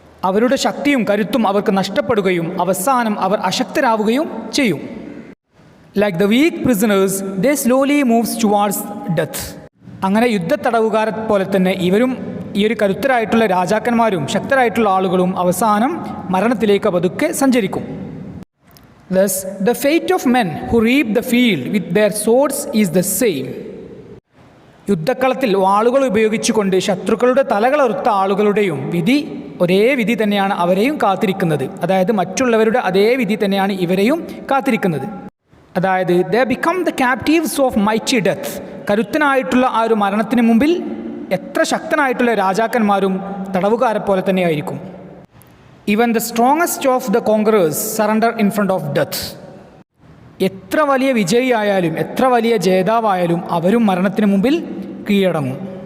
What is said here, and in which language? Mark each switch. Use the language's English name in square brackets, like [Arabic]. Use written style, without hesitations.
[Malayalam] അവരുടെ ശക്തിയും കരുത്തും അവർക്ക് നഷ്ടപ്പെടുകയും അവസാനം അവർ അശക്തരാവുകയും ചെയ്യും. [English] Like the weak prisoners they slowly moves towards death. [Malayalam] അങ്ങനെ യുദ്ധ തടവുകാരെ പോലെ തന്നെ ഇവരും, ഈ ഒരു കരുത്തരായിട്ടുള്ള രാജാക്കന്മാരും ശക്തരായിട്ടുള്ള ആളുകളും അവസാനം മരണത്തിലേക്ക് പതുക്കെ സഞ്ചരിക്കും. [English] Thus, the fate of men who reap the field with their swords is the same. [Malayalam] യുദ്ധക്കളത്തിൽ വാളുകൾ ഉപയോഗിച്ചുകൊണ്ട് ശത്രുക്കളുടെ തലകളറുത്ത ആളുകളുടെയും വിധി ഒരേ വിധി തന്നെയാണ് അവരെയും കാത്തിരിക്കുന്നത്. അതായത് മറ്റുള്ളവരുടെ അതേ വിധി തന്നെയാണ് ഇവരെയും കാത്തിരിക്കുന്നത്. [English] അതായത് they become the captives of mighty death. [Malayalam] കരുത്തനായിട്ടുള്ള ആ ഒരു മരണത്തിന് മുമ്പിൽ എത്ര ശക്തനായിട്ടുള്ള രാജാക്കന്മാരും തടവുകാരെ പോലെ തന്നെയായിരിക്കും. [English] Even the strongest of the conquerors surrender in front of death. [Malayalam] എത്ര വലിയ വിജയിയായാലും എത്ര വലിയ ജേതാവായാലും അവരും മരണത്തിന് മുമ്പിൽ കീഴടങ്ങും.